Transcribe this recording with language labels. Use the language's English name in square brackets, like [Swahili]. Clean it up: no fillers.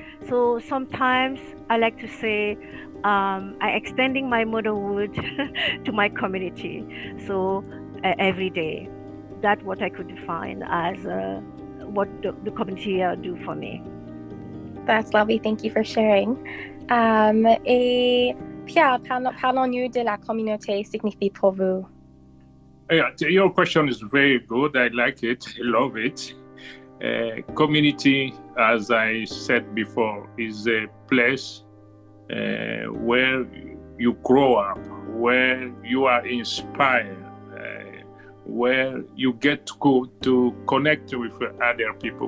[English] So sometimes I like to say I extending my motherhood to my community. So every day, that's what I could define as what the community do for me. That's lovely. Thank you for sharing. [French] Et Pierre, parlons-nous de la communauté signifie pour vous? [English] Yeah, your question is very good. I like it. I love it. Community, as I said before, is a place where you grow up, where you are inspired, where you get to go to connect with other people.